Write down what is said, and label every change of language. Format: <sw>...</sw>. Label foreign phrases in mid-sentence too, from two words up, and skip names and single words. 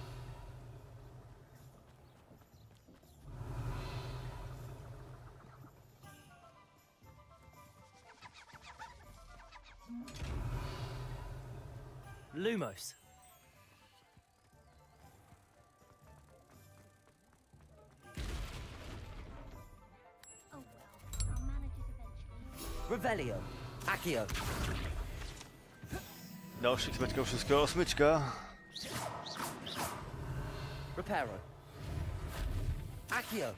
<cs>Lumos. Revelio. Accio. Další smečka, všechno osmička. Reparo. Accio.</cs>